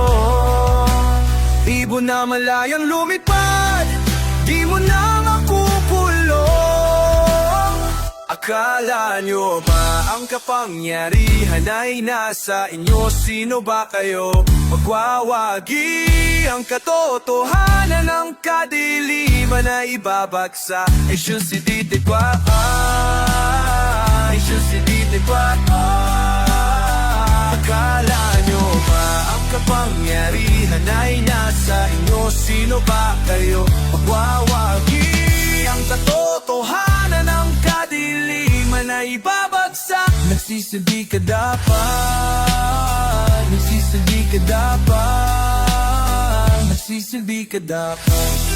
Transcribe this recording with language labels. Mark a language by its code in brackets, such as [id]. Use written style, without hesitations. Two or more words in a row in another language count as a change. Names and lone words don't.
[tl] Ibon na malayang lumipad, di mo na makukulong. Akala nyo ba ang kapangyarihan ay nasa inyo? Sino ba kayo? Magwawagi ang katotohanan ng kadiliman na ibabagsak. [fr] Je suis dit quoi? Je suis dit quoi? [tl] Akala nyo ba ang kapangyarihan ay nasa inyo? Sino ba kayo? Magwawagi ang katotohanan ng kadiliman na ibabagsak. Nagsisilbi ka dapat, nagsisilbi ka dapat, nagsisilbi ka dapat.